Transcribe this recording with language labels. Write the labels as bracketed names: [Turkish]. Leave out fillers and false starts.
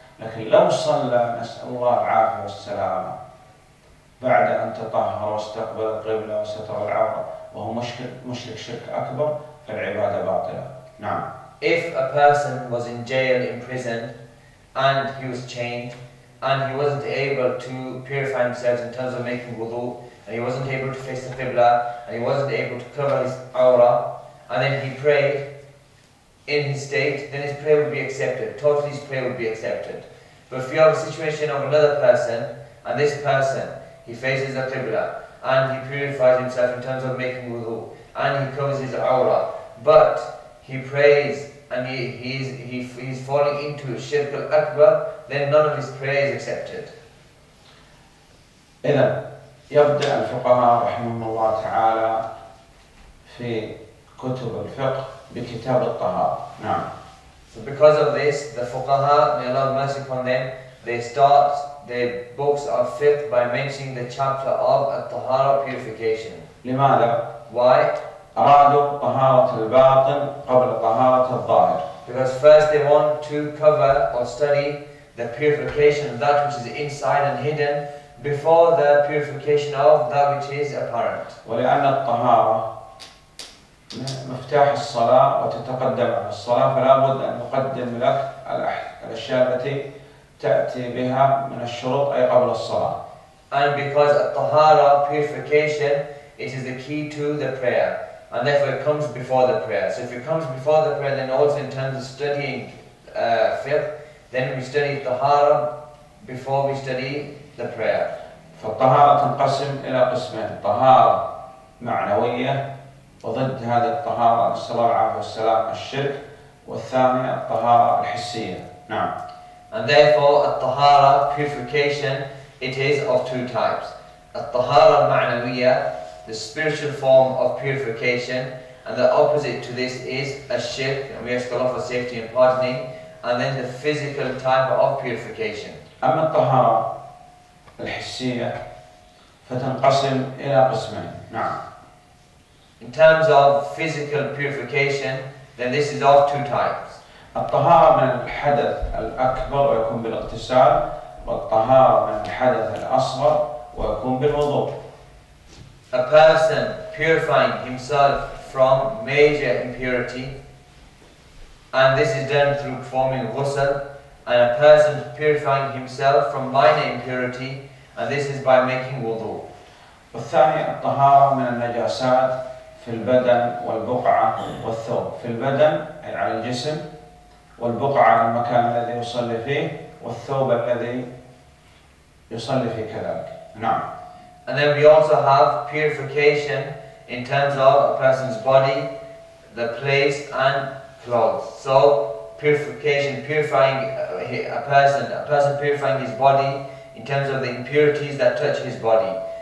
[Arabic] لكن لو صلى نسأل الله العافية والسلامة بعد أن تطهر واستقبل القبلة وستر العورة وهو مشرك شرك أكبر فالعبادة باطلة. نعم. [English] If a person was in jail, imprisoned, and he was chained, and he wasn't able to purify himself in terms of making wudu, and he wasn't able to face the qibla, and he wasn't able to cover his aura, and then he prayed in his state, then his prayer would be accepted. Totally his prayer would be accepted. But if you have a situation of another person, and this person, he faces the qibla, and he purifies himself in terms of making wudu, and he covers his aura, but he prays and he's falling into shirk al-akbar, then none of his prayer is accepted. [Arabic] إذا يبدأ الفقهاء رحمهم الله تعالى في كتب الفقه بكتاب الطهارة. نعم. [English] So because of this, the fuqaha, may Allah have mercy upon them, they start their books of fiqh by mentioning the chapter of at-tahara, purification. [Arabic] لماذا؟ [English] Why? [Arabic] أرادوا طهارة الباطن قبل طهارة الظاهر. [English] Because first they want to cover or study the purification of that which is inside and hidden before the purification of that which is apparent. [Arabic] ولأن الطهارة مفتاح الصلاة وتتقدم على الصلاة فلا بد أن نقدم لك الأشياء التي تأتي بها من الشروط أي قبل الصلاة. [English] And because at-tahara, purification, it is the key to the prayer. And therefore it comes before the prayer. So if it comes before the prayer, then also in terms of studying fiqh, then we study tahara before we study the prayer. [Arabic] فالطهارة تنقسم إلى قسمين، طهارة معنوية وضد هذه الطهارة نسأل الله العافية والسلام الشرك، والثانية الطهارة الحسية. نعم. [English] And therefore at-tahara, purification, it is of two types. At-tahara al-ma'nawiyya, the spiritual form of purification, and the opposite to this is a-shirk, and we ask Allah for safety and pardoning, and then the physical type of purification. [Arabic] أما الطهارة الحسية فتنقسم إلى قسمين. نعم. [English] In terms of physical purification, then this is of two types. [Arabic] الطهارة من الحدث الأكبر ويكون بالاغتسال، والطهارة من الحدث الأصغر ويكون بالوضوء. [English] A person purifying himself from major impurity, and this is done through performing ghusl, and a person purifying himself from minor impurity, and this is by making wudu. [Arabic] والثاني الطهارة من النجاسات في البدن والبقعة والثوب. في البدن أي على الجسم، والبقعة على المكان الذي يصلي فيه، والثوب الذي يصلي فيه كذلك. نعم. [English] And then we also have purification in terms of a person's body, the place and clothes. So purification, purifying a person purifying his body in terms of the impurities that touch his body.